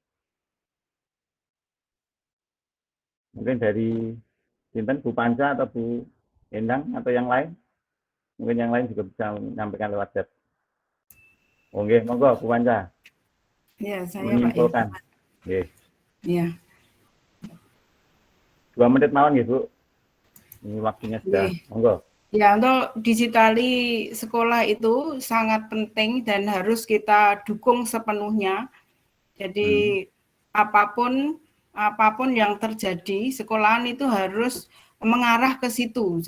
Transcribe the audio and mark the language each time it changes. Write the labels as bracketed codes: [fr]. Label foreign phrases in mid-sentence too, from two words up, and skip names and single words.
[id] Mungkin dari Sinten, Bu Panca atau Bu Endang atau yang lain. Mungkin yang lain juga bisa menyampaikan lewat chat. Oke, monggo Bu Panca. Ya, saya Menyimpulkan. Pak. Oke. Ya. 2 menit [jv] mawon nggih, [id] Bu. Ini waktunya sudah. Monggo. Ya, untuk digitali sekolah itu sangat penting dan harus kita dukung sepenuhnya. Jadi apapun yang terjadi, sekolahan itu harus mengarah ke situ.